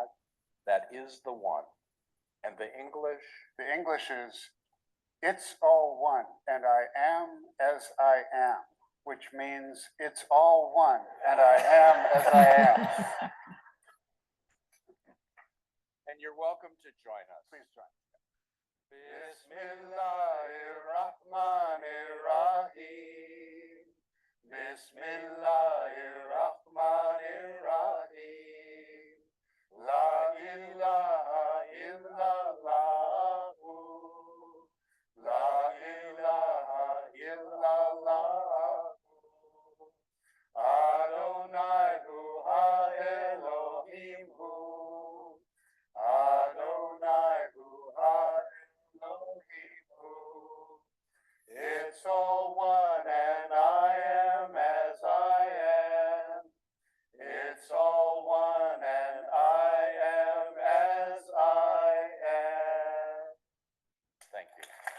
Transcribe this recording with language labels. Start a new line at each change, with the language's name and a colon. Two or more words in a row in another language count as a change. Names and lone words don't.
English: That is the one. And the English? The English is, it's all one, and I am as I am, which means it's all one, and I am as I am. And you're welcome to join us. Please join.
Arabic: بسم الله الرحمن الرحيم. بسم الله الرحمن الرحيم. لا إله إلا الله. لا إله إلا الله.
Hebrew: אדוני הוא האלוהים הוא. אדוני הוא האלוהים הוא.
English: It's all one and I am as I am. It's all one and I am as I am. Thank you.